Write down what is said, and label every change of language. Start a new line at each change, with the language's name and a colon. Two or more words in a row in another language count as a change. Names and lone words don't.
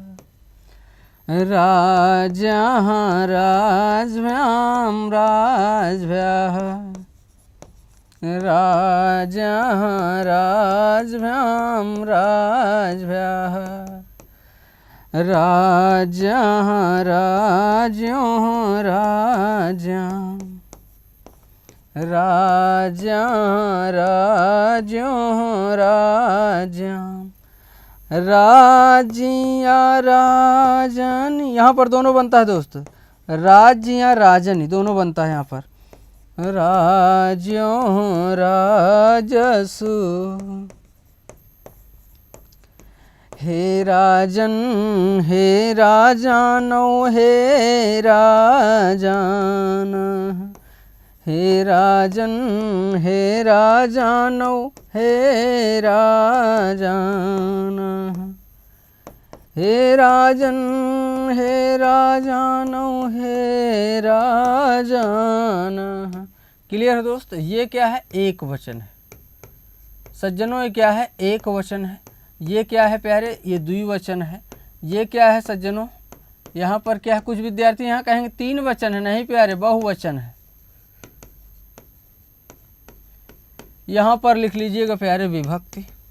Sanskrit: राज्ञः राजभ्यां राजभ्यः, राज्ञः राजभ्यां राजभ्यः, राज्ञः राज्ञो राज्ञां, राज्ञः राज्ञो राज्ञां, राज्य राजन,
Hindi: यहाँ पर दोनों बनता है दोस्त, राज्य या राजन दोनों बनता है यहाँ पर।
Sanskrit: राज्यों राजसु, हे राजन हे राजानो हे राजान, हे राजन हे राजानो हे राजान, हे राजन हे राजानो हे राजान।
Hindi: क्लियर है दोस्त? ये क्या है? एक वचन है सज्जनों। ये क्या है? एक वचन है। ये क्या है प्यारे? ये द्विवचन है। ये क्या है सज्जनों? यहाँ पर क्या है? कुछ विद्यार्थी यहाँ कहेंगे तीन वचन है। नहीं प्यारे, बहुवचन है। यहाँ पर लिख लीजिएगा प्यारे विभक्ति।